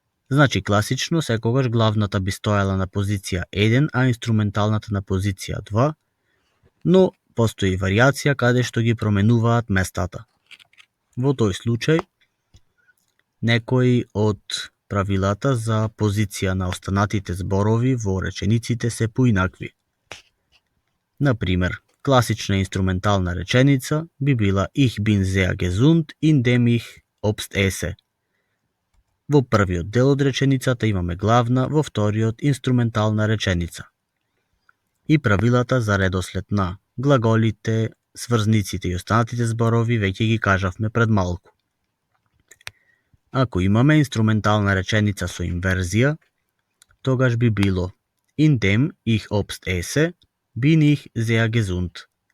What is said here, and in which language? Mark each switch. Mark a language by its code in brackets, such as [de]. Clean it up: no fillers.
[mk] Значи, класично, секогаш главната би стоела на позиција 1, а инструменталната на позиција 2, но постои варијација каде што ги променуваат местата. Во тој случај, некои од правилата за позиција на останатите зборови во речениците се поинакви. Например, класична инструментална реченица би била [de] Ich bin sehr gesund, indem ich Obst esse. [mk] Во првиот дел од реченицата имаме главна, во вториот инструментална реченица. И правилата за редослед на глаголите, сврзниците и останатите зборови веќе ги кажавме пред малку. Ако имаме инструментална реченица со инверзија, тогаш би било [de] In dem ich Obst esse, bin ich sehr gesund.